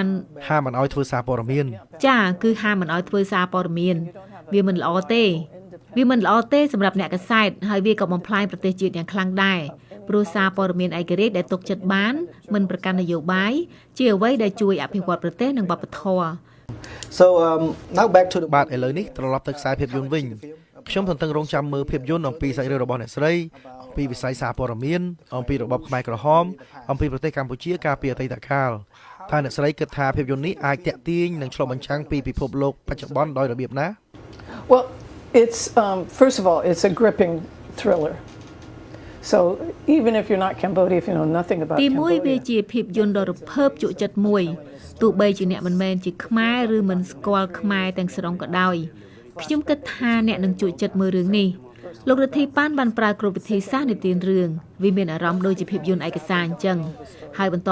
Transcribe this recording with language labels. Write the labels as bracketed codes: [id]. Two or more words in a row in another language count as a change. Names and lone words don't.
[km] ហាមមិនឲ្យធ្វើសារព័ត៌មាន ចាគឺហាមមិនឲ្យធ្វើសារព័ត៌មានវាមិនល្អទេសម្រាប់អ្នកកាសែតហើយវាក៏បំផ្លាញប្រទេសជាតិយ៉ាងខ្លាំងដែរព្រោះសារព័ត៌មានឯករាជ្យដែលទុកចិត្តបានមិនប្រកាន់នយោបាយជាអ្វីដែលជួយអភិវឌ្ឍប្រទេសនិងវប្បធម៌ [en] So now back to the [km] បាទឥឡូវនេះត្រឡប់ទៅខ្សែភាពយន្តវិញខ្ញុំទន្ទឹងរង់ចាំមើលភាពយន្តអំពីសាច់រឿងរបស់អ្នកស្រីអំពីវិស័យសារព័ត៌មានអំពីរបបខ្មែរក្រហមអំពីប្រទេសកម្ពុជាកាលពីអតីតកាលថាអ្នកស្រីគិតថាភាពយន្តនេះអាចតាក់ទាញនិងឆ្លុះបញ្ចាំងពីពិភពលោកបច្ចុប្បន្នដោយរបៀបណា [en] Well, it's first of all, it's a gripping thriller. So even if you're not Cambodia, if you know nothing about Cambodia. [km] ទី1វាជាភាពយន្តដ៏រភើបជក់ចិត្តមួយទោះបីជាអ្នកមិនមែនជាខ្មែរឬមិនស្គាល់ខ្មែរទាំងស្រុងក៏ដោយខ្ញុំគិតថាអ្នកនឹងជក់ចិត្តមើលរឿងនេះលោករដ្ឋាភិបាលបានប្រើគ្រប់វិធីសាស្ត្រនិទានរឿងវាមានអារម្មណ៍ដូចជាភាពយន្តឯកសារអញ្ចឹងហើយបន្ទា